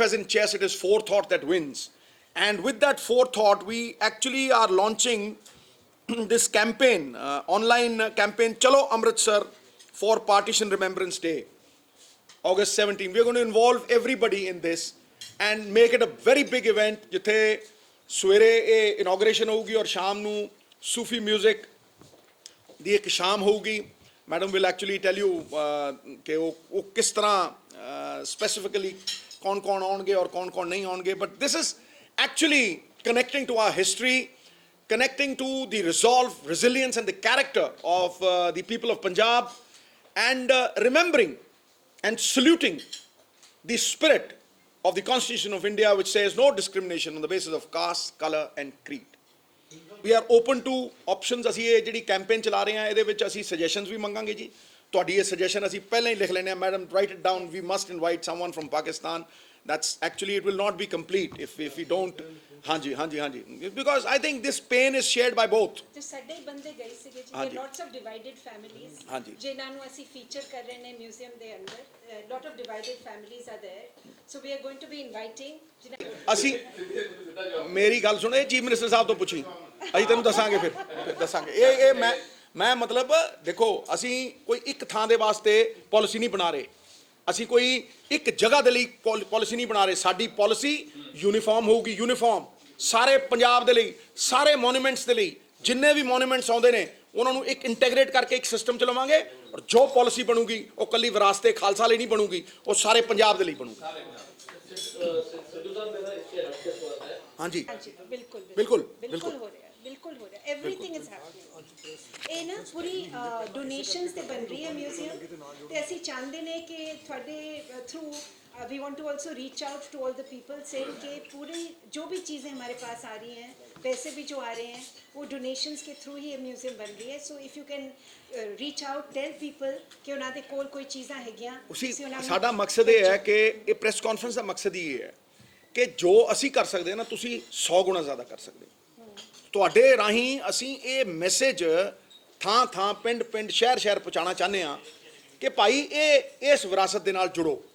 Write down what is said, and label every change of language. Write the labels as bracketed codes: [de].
[en] As in chess, it is forethought that wins, and with that forethought we actually are launching this campaign, online campaign Chalo Amritsar for Partition Remembrance Day, August 17. We are going to involve everybody in this and make it a very big event. [pa] ਜਿੱਥੇ ਸਵੇਰੇ ਇਹ ਇਨੋਗ੍ਰੇਸ਼ਨ ਹੋਊਗੀ ਔਰ ਸ਼ਾਮ ਨੂੰ ਸੂਫੀ music ਦੀ ਇੱਕ ਸ਼ਾਮ ਹੋਊਗੀ. [en] madam will actually tell you [pa] ਕਿ ਉਹ ਕਿਸ ਤਰ੍ਹਾਂ ਸਪੈਸੀਫਿਕਲੀ ਕੌਣ ਆਉਣਗੇ ਔਰ ਕੌਣ ਨਹੀਂ ਆਉਣਗੇ. But this is actually connecting to R history, [en] connecting to the resolve, resilience and the character of the people of Punjab, and remembering and saluting the spirit of the Constitution of India, which says no discrimination on the basis of caste, color and creed. We are open to options. [pa] ਅਸੀਂ ਇਹ ਜਿਹੜੀ campaign ਚਲਾ ਰਹੇ ਹਾਂ ਇਹਦੇ ਵਿੱਚ ਅਸੀਂ ਸਜੈਸ਼ਨਸ ਵੀ ਮੰਗਾਂਗੇ ਜੀ. ਤੁਹਾਡੀ ਇਹ ਸਜੈਸ਼ਨ ਅਸੀਂ ਪਹਿਲਾਂ ਹੀ ਲਿਖ ਲੈਣੇ ਆ. [en] Madam, write it down. We must invite someone from Pakistan. That's actually, it will not be complete if we don't. ਹਾਂਜੀ, because I think this pain is shared by both. [pa] ਤੇ ਸਾਡੇ ਬੰਦੇ ਗਏ ਸੀਗੇ ਜੀ. [en] there are lots of divided families [pa] ਜਿਨ੍ਹਾਂ ਨੂੰ ਅਸੀਂ ਫੀਚਰ ਕਰ ਰਹੇ ਨੇ ਮਿਊਜ਼ੀਅਮ ਦੇ ਅੰਦਰ. [en] lot of divided families are there, so we are going to be inviting. [pa] ਅਸੀਂ ਮੇਰੀ ਗੱਲ ਸੁਣੋ, ਇਹ ਚੀਫ ਮਿਨਿਸਟਰ ਸਾਹਿਬ ਤੋਂ ਪੁੱਛੀ, ਅਸੀਂ ਤੈਨੂੰ ਦੱਸਾਂਗੇ ਫਿਰ ਦੱਸਾਂਗੇ. ਇਹ ਮੈਂ ਮਤਲਬ ਦੇਖੋ, ਅਸੀਂ ਕੋਈ ਇੱਕ ਥਾਂ ਦੇ ਵਾਸਤੇ ਪਾਲਿਸੀ ਨਹੀਂ ਬਣਾ ਰਹੇ, ਅਸੀਂ ਕੋਈ ਇੱਕ ਜਗ੍ਹਾ ਦੇ ਲਈ ਪਾਲਿਸੀ ਨਹੀਂ ਬਣਾ ਰਹੇ. ਸਾਡੀ ਪਾਲਿਸੀ ਯੂਨੀਫਾਰਮ ਹੋਊਗੀ, ਯੂਨੀਫਾਰਮ ਸਾਰੇ ਪੰਜਾਬ ਦੇ ਲਈ, ਸਾਰੇ ਮੋਨੂਮੈਂਟਸ ਦੇ ਲਈ. ਜਿੰਨੇ ਵੀ ਮੋਨੂਮੈਂਟਸ ਆਉਂਦੇ ਨੇ ਉਹਨਾਂ ਨੂੰ ਇੱਕ ਇੰਟੈਗਰੇਟ ਕਰਕੇ ਇੱਕ ਸਿਸਟਮ ਚ ਲਵਾਂਗੇ, ਔਰ ਜੋ ਪਾਲਿਸੀ ਬਣੂਗੀ ਉਹ ਕੱਲੀ ਵਿਰਾਸਤੇ ਖਾਲਸਾ ਲਈ ਨਹੀਂ ਬਣੂਗੀ, ਉਹ ਸਾਰੇ ਪੰਜਾਬ ਦੇ ਲਈ ਬਣੂਗੀ. ਹਾਂਜੀ, ਬਿਲਕੁਲ ਹੋ ਰਿਹਾ [en] everything is happening. [pa] ਇਹ ਨਾ ਪੂਰੀ ਡੋਨੇਸ਼ਨਸ ਤੇ ਬਣ ਰਹੀ ਹੈ ਮਿਊਜ਼ੀਅਮ, ਤੇ ਅਸੀਂ ਚਾਹੁੰਦੇ ਨੇ ਕਿ ਤੁਹਾਡੇ through [en] we want to also reach out to all the people saying [hi] कि पूरी जो भी चीज़ें हमारे पास आ रही हैं, पैसे भी जो आ रहे हैं, वो डोनेशंस के थ्रू ही ये म्यूजियम बन रही है. [en] So if you can reach out, tell people कि [pa] ਉਹਨਾਂ ਦੇ ਕੋਲ ਕੋਈ ਚੀਜ਼ਾਂ ਹੈਗੀਆਂ. ਸਾਡਾ ਮਕਸਦ ਇਹ ਹੈ ਕਿ ਇਹ ਪ੍ਰੈਸ ਕਾਨਫਰੰਸ ਦਾ ਮਕਸਦ ਹੀ ਇਹ ਹੈ ਕਿ ਜੋ ਅਸੀਂ ਕਰ ਸਕਦੇ ਹਾਂ ਨਾ, ਤੁਸੀਂ 100 ਗੁਣਾ ਜ਼ਿਆਦਾ ਕਰ ਸਕਦੇ ਹੋ. ਤੁਹਾਡੇ ਰਾਹੀਂ ਅਸੀਂ ਇਹ ਮੈਸੇਜ ਥਾਂ ਪਿੰਡ ਸ਼ਹਿਰ ਪਹੁੰਚਾਉਣਾ ਚਾਹੁੰਦੇ ਹਾਂ ਕਿ ਭਾਈ ਇਸ ਵਿਰਾਸਤ ਦੇ ਨਾਲ ਜੁੜੋ.